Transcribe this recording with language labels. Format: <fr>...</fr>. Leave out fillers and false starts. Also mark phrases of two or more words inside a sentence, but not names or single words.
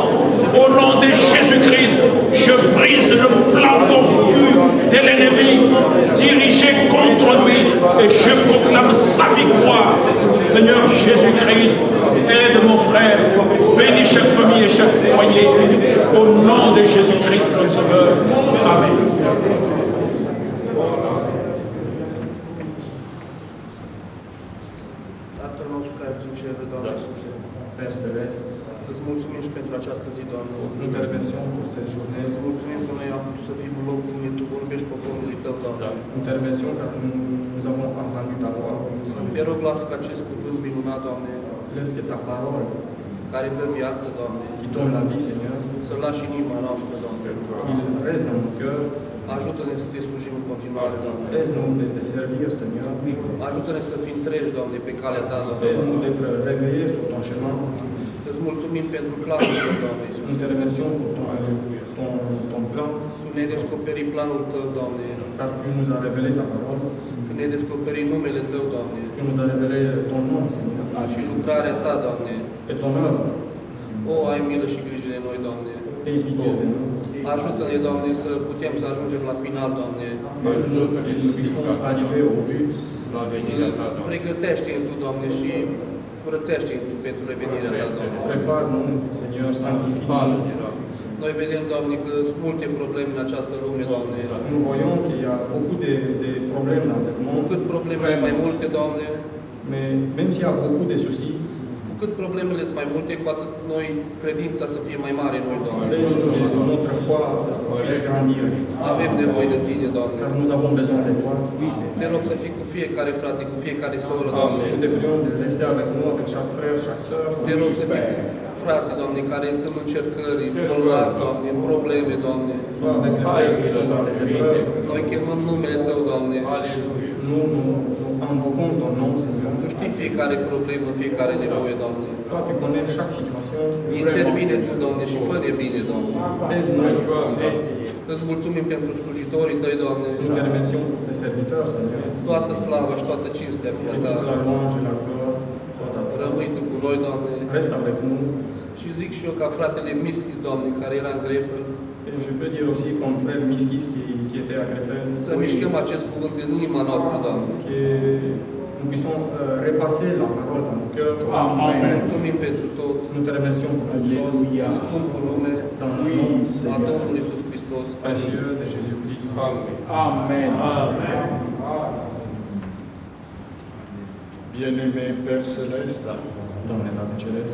<fr>Au nom de Jésus-Christ, je brise le plan tordu de l'ennemi dirigé contre lui et je proclame sa victoire. Seigneur Jésus-Christ, aide mon frère, bénis chaque famille et chaque foyer. Au nom de Jésus-Christ, notre Sauveur. Amen.</fr> <ro>Tatăl nostru care ești în cer, Doamne Iisuse,</ro> <fr>Père Céleste,</fr> <ro>îți mulțumim și pentru această zi, Doamne.</ro> <fr>nous t'intervention pour cette journée.</fr> <ro>Îți mulțumim că noi am putut să fim în locul unde Tu vorbești poporului Tău, Doamne.</ro> <fr>Intervention car nous avons entendu ta voix.</fr> <ro>Te rog, lasă ca acest cuvânt minunat, Doamne,</ro> <fr>Laisse que ta parole</fr> <ro>care dă viață, Doamne,</ro> <fr>qui donne la vie, Seigneur,</fr> <ro>să-L lași în inima noastră, Doamne.</ro> <fr>qu'il reste dans nos cœurs.</fr> <ro>Ajută-ne să Te slujim în continuare, Doamne.</ro> <fr>Aide-nous de te servir, Seigneur.</fr> <ro>Ajută-ne să fim treji, Doamne, pe calea Ta, Doamne.</ro> <fr>Aide-nous d'être réveillés sur ton chemin.</fr> <ro>Să-ți mulțumim pentru planul Tău, Doamne</ro> <fr>Nous</fr> <ro>Iisuse.</ro> <fr>te remercions pour ton plan,</fr> <ro>Tu ne-ai descoperit planul Tău, Doamne.</ro> <fr>car tu nous as révélé ta parole,</fr> <ro>Tu ne-ai descoperit numele Tău, Doamne.</ro> <fr>tu nous as révélé ton nom, Seigneur,</fr> <ro>Și lucrarea Ta, Doamne.</ro> <fr>et ton œuvre.</fr> <ro>O, ai milă și grijă de noi, Doamne.</ro> <fr>Aie pitié de nous.</fr> <ro>Ajută-ne, Doamne, să putem să ajungem la final, Doamne.</ro> <fr>Et nous puissions arriver au but.</fr> <ro>Pregătește-ne Tu, Doamne, și curățește-ne Tu pentru revenirea Ta, Doamne.</ro> <fr>Prépare-nous, Seigneur, sanctifie-nous.</fr> <ro>Noi vedem, Doamne, că sunt multe probleme în această lume, Doamne.</ro> <fr>Nous voyons qu'il y a beaucoup de problèmes dans ce</fr> <ro>Cu</ro> <fr>monde,</fr> <ro>cât problemele sunt mai multe, Doamne,</ro> <fr>mais même s'il y a beaucoup de soucis,</fr> <ro>cu cât problemele sunt mai multe, cu atât noi credința să fie mai mare în noi, Doamne.</ro> <fr>notre foi puisse grandir,</fr> <ro>Avem nevoie de Tine, Doamne.</ro> <fr>car nous avons besoin de toi.</fr> <ro>Te rog să fii cu fiecare frate, cu fiecare soră, Doamne.</ro> <fr>Nous te prions de rester avec nous, avec chaque frère, chaque sœur.</fr> <ro>Te rog să fii cu frații, Doamne, care sunt în încercări, bolnavi, Doamne, în probleme, Doamne.</ro> <fr>Sois avec les frères qui sont dans les épreuves.</fr> <ro>Noi chemăm numele Tău, Doamne.</ro> <fr>Nous invoquons ton nom, Seigneur.</fr> <ro>Tu știi fiecare problemă, fiecare nevoie, Doamne.</ro> <fr>Toi, tu connais chaque situation.</fr> <ro>Intervine Tu, Doamne, și fă-ne bine, Doamne.</ro> <fr>Aide-nous.</fr> <ro>Îți mulțumim pentru slujitorii Tăi, Doamne.</ro> <fr>Nous te remercions pour tes serviteurs, Seigneur.</fr> <ro>Toată slava și toată cinstea fie a</ro> <fr>Et</fr> <ro>Ta.</ro> <fr>toute la louange et la gloire soit à toi.</fr> <ro>Rămâi Tu cu noi, Doamne.</ro> <fr>Reste avec nous.</fr> <ro>Și zic și eu ca fratele Mischis, Doamne, care era în Grefel,</ro> <fr>Et je peux dire aussi comme frère Miskis qui était à Krefeld,</fr> <ro>să mișcăm acest cuvânt în inima noastră, Doamne.</ro> <fr>que nous puissions repasser la parole dans nos cœurs.</fr> <ro>Mulțumim pentru tot.</ro> <fr>Nous te remercions pour toutes choses</fr> <ro>În scumpul nume</ro> <fr>dans le nom</fr> <ro>a Domnului Iisus Hristos.</ro> <fr>précieux de Jésus-Christ. Amen. Bien-aimé Père Céleste,</fr> <ro>Doamne Tată Ceresc,</ro>